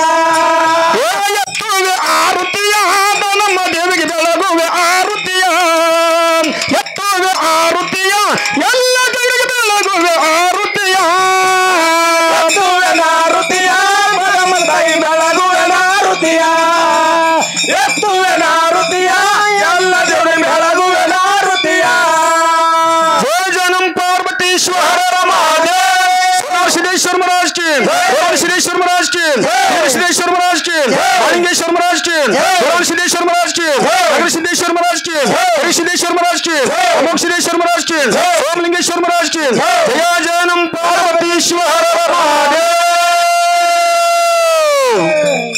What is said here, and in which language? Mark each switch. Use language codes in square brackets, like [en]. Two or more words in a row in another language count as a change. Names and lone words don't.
[kn] ಎತ್ತುವೆ ಆರುತಿಯ ನಮ್ಮ ದೇವಿಗೆ ಬೆಳಗುವೆ ಆರುತಿಯ ಎತ್ತುವೆ ಆರುತಿಯ ಎಲ್ಲ ದೇವಿಗೆ ಬೆಳಗುವೆ ಆರುತಿಯ ಎತ್ತುವೆ ನಾರುತಿಯ ಮಗಮ ತಾಯಿ ಬೆಳಗುವೆ ನಾರುತಿಯ ಎತ್ತುವೆ ನಾರುತಿಯ ಎಲ್ಲ ಜೋಡಿ ಬೆಳಗುವೆ ನಾರುತಿಯ [hi] जय जनम पार्वतीश्वर महादेव सिद्धेश्वर महाराज की सिद्धेश्वर महाराज की सिद्धेश्वर महाराज की लिंगेश्वर महाराज की सिद्धेश्वर महाराज की सिद्धेश्वर महाराज की सिद्धेश्वर महाराज की अमोघ सिद्धेश्वर महाराज की सोमलिंगेश्वर महाराज की जय जनम पार्वतीश्वर महादेव